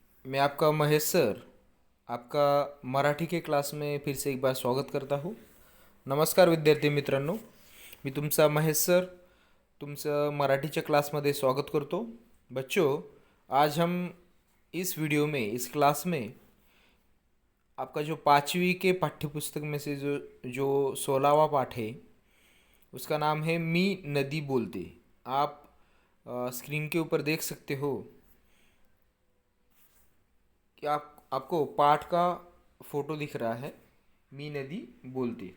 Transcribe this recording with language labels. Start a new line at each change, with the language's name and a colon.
Hindi: मैं आपका महेश सर आपका मराठी के क्लास में फिर से एक बार स्वागत करता हूँ।
Marathi: नमस्कार विद्यार्थी मित्रांनो, मी तुमचा महेश सर तुमचं मराठीच्या क्लासमध्ये स्वागत करतो।
Hindi: बच्चों, आज हम इस वीडियो में इस क्लास में आपका जो पाँचवीं के पाठ्यपुस्तक में से जो 16वां पाठ है उसका नाम है मी नदी बोलते। आप स्क्रीन के ऊपर देख सकते हो कि आपको पाठ का फोटो दिख रहा है, मी नदी बोलती।